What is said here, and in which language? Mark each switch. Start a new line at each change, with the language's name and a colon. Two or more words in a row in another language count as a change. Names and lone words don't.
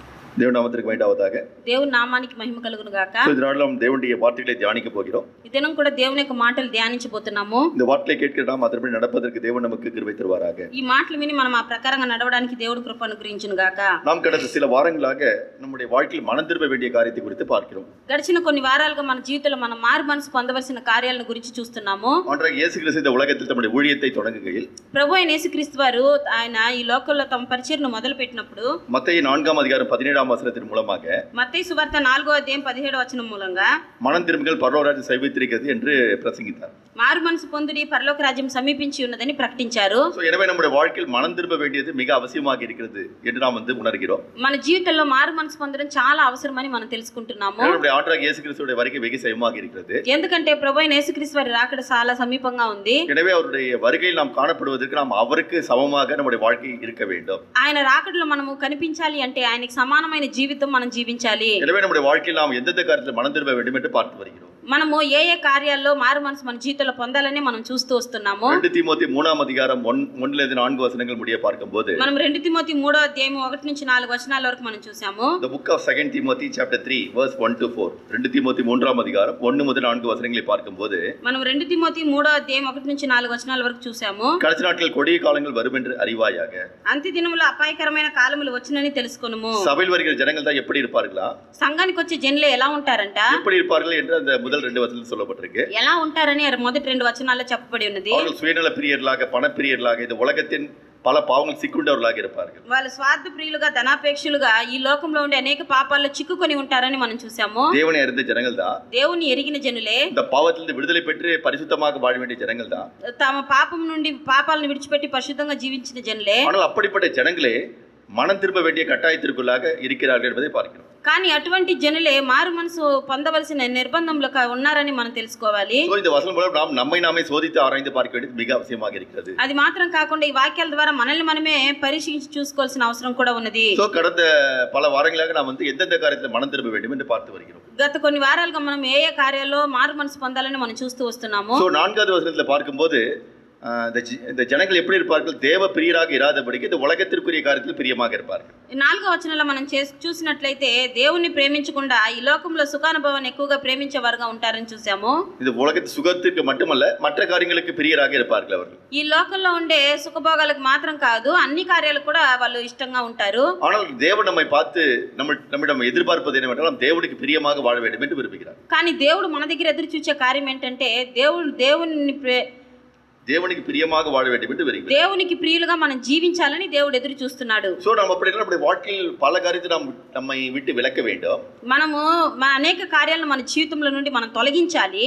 Tamil: தேவன் நாமத்திற்கு மகிமையாவதாக.
Telugu: దేవుని నామానికి మహిమ కలుగును గాక.
Tamil: So, இந்த நாளில் நாம் தேவனுடைய வார்த்தைகளை தியானிக்க போகிறோம்.
Telugu: ఈ దినం కూడా దేవుని యొక్క మాటలు ధ్యానించబోతున్నాము.
Tamil: இந்த வார்த்தையை கேட்கிற நாம் அதன்படி நடப்பதற்கு தேவன் நமக்கு கிருபை தருவாராக.
Telugu: ఈ మాటలు విని మనం ఆ ప్రకారంగా నడవడానికి దేవుడు కృప అనుగ్రహించును గాక.
Tamil: நாம் கடந்த சில வாரங்களாக நம்முடைய வாழ்க்கையில் மனம் திரும்ப வேண்டிய காரியத்தை குறித்து பார்க்கிறோம்.
Telugu: గడిచిన కొన్ని వారాలుగా మన జీవితంలో మనం మారు మనసు పొందవలసిన కార్యాలను గురించి చూస్తున్నాము.
Tamil: ஆண்டவராகிய இயேசு கிறிஸ்து இந்த உலகத்தில் தம்முடைய ஊழியத்தை தொடங்குகையில்
Telugu: ప్రభు అయిన యేసుక్రీస్తు వారు ఆయన ఈ లోకంలో తమ పరిచర్యను మొదలు పెట్టినప్పుడు
Tamil: மத்தேயு 4:17 மூலமாக
Telugu: మత్తయి సువార్త 4:17 మూలంగా
Tamil: மனம் திரும்புங்கள் பரலோக ராஜ்யம் சமீபித்திருக்கிறது என்று பிரசங்கித்தார்.
Telugu: మారు మనసు పొందుడి పరలోక రాజ్యం సమీపించి ఉన్నదని ప్రకటించారు.
Tamil: எனவே நம்முடைய வாழ்க்கையில் மனம் திரும்ப வேண்டியது மிக அவசியமாக இருக்கிறது என்று நாம் உணர்கிறோம்.
Telugu: మన జీవితంలో మారు మనసు పొందడం చాలా అవసరమని మనం తెలుసుకుంటున్నాము.
Tamil: நம்முடைய ஆண்டவராகிய இயேசு கிறிஸ்துவுடைய வருகை வெகு சமீபமாக இருக்கிறது.
Telugu: ఎందుకంటే ప్రభు అయిన యేసుక్రీస్తు వారి రాకడ చాలా సమీపంగా ఉంది.
Tamil: எனவே அவருடைய வருகையில் நாம் காணப்படுவதற்கு நாம் அவருக்கு சமமாக நம்முடைய வாழ்க்கை இருக்க வேண்டும்.
Telugu: ఆయన రాకడలో మనము కనిపించాలి అంటే ఆయనకి సమానమైన జీవితం మనం జీవించాలి.
Tamil: எனவே நம்முடைய வாழ்க்கையில் நாம் எந்தெந்த காரியத்தில் மனம் திரும்ப வேண்டும் என்று பார்த்து வருகிறோம்.
Telugu: మనము ఏ ఏ కార్యాల్లో మారు మనసు మన జీవితంలో పొందాలని మనం చూస్తూ వస్తున్నాము.
Tamil: 2 தீமோத்தேயு 3:1-4 முடிய பார்க்கும்போது
Telugu: మనం 2 తిమోతి 3:1-4 వరకు మనం చూసాము.
English: The book of 2 Timothy chapter 3:1-4
Tamil: 2 தீமோத்தேயு 3:1-4 பார்க்கும்போது
Telugu: మనం 2 తిమోతి 3:1-4 వరకు చూసాము.
Tamil: கடைசி நாட்கள் கொடிய காலங்கள் வரும் என்று அறிவாயாக.
Telugu: అంత్య దినములో అపాయకరమైన కాలములు వచ్చునని తెలుసుకొనుము.
Tamil: சபையில் வருகிற ஜனங்கள் தான் எப்படி இருப்பார்களா,
Telugu: సంఘానికి వచ్చే జనులు ఎలా ఉంటారంట,
Tamil: எப்படி இருப்பார்கள் என்று அந்த முதல் 2 வசனத்தில் சொல்லப்பட்டிருக்கு.
Telugu: ఎలా ఉంటారని మొదటి 2 వచనాల్లో చెప్పబడి ఉన్నది.
Tamil: அவர்கள் சுயநல பிரியர்களாக, பணப்பிரியர்களாக, இந்த உலகத்தின் பல பாவங்கள் சிக்குண்டவர்களாக இருப்பார்கள்.
Telugu: వాళ్ళు స్వార్థ ప్రియులుగా, ధనాపేక్షలుగా ఈ లోకంలో ఉండే అనేక పాపాల్లో చిక్కుకొని ఉంటారని మనం చూసాము.
Tamil: தேவனை அறிந்த ஜனங்கள் தான்,
Telugu: దేవుని ఎరిగిన జనులే,
Tamil: இந்த பாவத்திலிருந்து விடுதலை பெற்று பரிசுத்தமாக வாழ வேண்டிய ஜனங்கள் தான்,
Telugu: తమ పాపం నుండి పాపాలను విడిచిపెట్టి పరిశుద్ధంగా జీవించిన జనులే.
Tamil: ஆனால் அப்படிப்பட்ட ஜனங்களே மனம் திரும்ப வேண்டிய கட்டாயத்திற்குள்ளாக இருக்கிறார்கள் என்பதை பார்க்கிறோம்.
Telugu: కానీ అటువంటి జనులే మారు మనసు పొందవలసిన నిర్బంధంలో ఉన్నారని మనం తెలుసుకోవాలి.
Tamil: సో இந்த வசனம் மூலம் நாம் நம்மை நாமே சோதித்து ஆராய்ந்து பார்க்க வேண்டியது மிக அவசியமாக இருக்கிறது.
Telugu: అది మాత్రం కాకుండా ఈ వాక్యాల ద్వారా మనల్ని మనమే పరీక్షించి చూసుకోవాల్సిన అవసరం కూడా ఉన్నది.
Tamil: సో கடந்த பல வாரங்களாக நாம் எந்தெந்த காரியத்தில் மனம் திரும்ப வேண்டும் என்று பார்த்து வருகிறோம்.
Telugu: గత కొన్ని వారాలుగా మనం ఏ ఏ కార్యాల్లో మారు మనసు పొందాలని మనం చూస్తూ వస్తున్నాము.
Tamil: సో 4வது வசனத்தில் பார்க்கும்போது இந்த ஜனங்கள் எப்படி இருப்பார்கள், தேவ பிரியராக இராதபடிக்கு இந்த உலகத்திற்குரிய காரியத்தில் பிரியமாக இருப்பார்கள்.
Telugu: 4వ వచనంలో మనం చూసినట్లయితే దేవుణ్ణి ప్రేమించకుండా ఈ లోకంలో సుఖానుభవాన్ని ఎక్కువగా ప్రేమించేవారుగా ఉంటారని చూసాము.
Tamil: இது உலகத்து சுகத்திற்கு மட்டுமல்ல, மற்ற காரியங்களுக்கு பிரியராக இருப்பார்கள் அவர்கள்.
Telugu: ఈ లోకంలో ఉండే సుఖభోగాలకు మాత్రం కాదు, అన్ని కార్యాలకు కూడా వాళ్ళు ఇష్టంగా ఉంటారు.
Tamil: ஆனால் தேவன் நம்மை பார்த்து நம்மிடம் எதிர்பார்ப்பது என்னவென்றால் தேவனுக்கு பிரியமாக வாழ வேண்டும் என்று விரும்புகிறார்.
Telugu: కానీ దేవుడు మన దగ్గర ఎదురు చూసే కార్యం ఏంటంటే దేవునికి
Tamil: பிரியமாக வாழ வேண்டும் என்று விரும்புகிறார்.
Telugu: దేవునికి ప్రియులుగా మనం జీవించాలని దేవుడు ఎదురు చూస్తున్నాడు.
Tamil: సో நம்ம அப்படி நம்முடைய வாழ்க்கையில் பல காரியத்தை நம்மை விட்டு விலக்க வேண்டும்.
Telugu: మనము అనేక కార్యాలను మన జీవితంలో నుండి మనం తొలగించాలి.